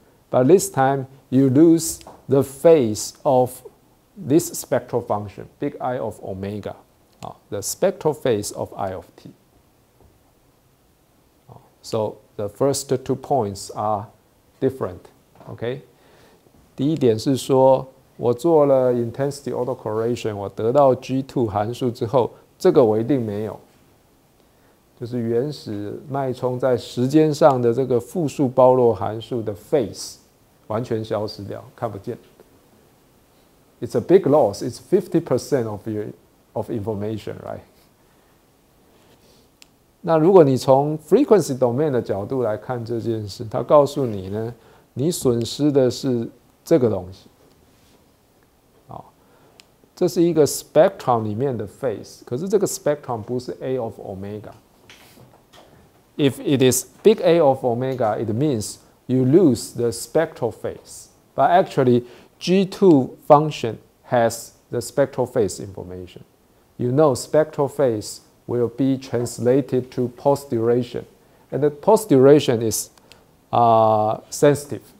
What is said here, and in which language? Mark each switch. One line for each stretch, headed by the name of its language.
English: But this time you lose the phase of this spectral function, big I of omega, the spectral phase of I of t. So the first 2 points are different. Okay?
Chinese: 第一点是说，我做了 intensity autocorrelation， 我得到 G2 函数之后，这个我一定没有，就是原始脉冲在时间上的这个复数包络函数的 phase 完全消失掉，看不见。
English: It's a big loss. It's 50% of information, right?
Chinese: 那如果你从 frequency domain 的角度来看这件事，它告诉你呢，你损失的是这个东西。这是一个 spectrum 里面的 phase， 可是这个 spectrum 不是 A of omega.
English: If it is big A of omega, it means you lose the spectral phase. But actually, G2 function has the spectral phase information. You know spectral phase will be translated to pulse duration. And the pulse duration is sensitive.